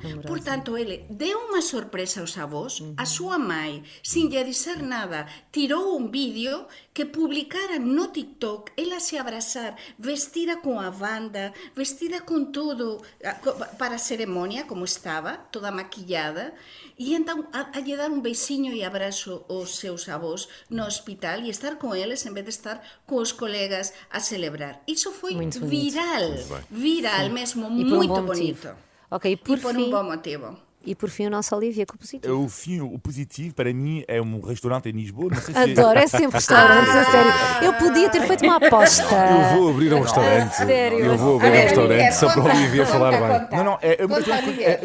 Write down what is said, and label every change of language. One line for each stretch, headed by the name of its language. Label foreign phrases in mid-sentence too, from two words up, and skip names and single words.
Galician: Por tanto, ele deu unha sorpresa aos avós, a súa mãe, sin lle dizer nada, tirou un vídeo que publicara no TikTok, ela se abrazar, vestida con a banda, vestida con todo para a ceremonia, como estaba, toda maquillada, e entón a lle dar un beixiño e abrazo aos seus avós no hospital e estar con eles en vez de estar cos colegas a celebrar. Iso foi
Portuguese: Muito bonito.
Galician: viral, mesmo,
Portuguese: E por um
Galician: moito
Portuguese: bom motivo.
Galician: bonito. Ok, E por un bom motivo.
Portuguese: E por fim o nosso Olivier, com o positivo. O positivo, para mim, é um restaurante em Lisboa. Não sei se Adoro, é sempre restaurantes, a sério. Eu podia ter feito uma aposta. Eu vou abrir um restaurante. sério? Eu vou abrir um restaurante só para o Olivier falar bem. Não, Conta, Olivier.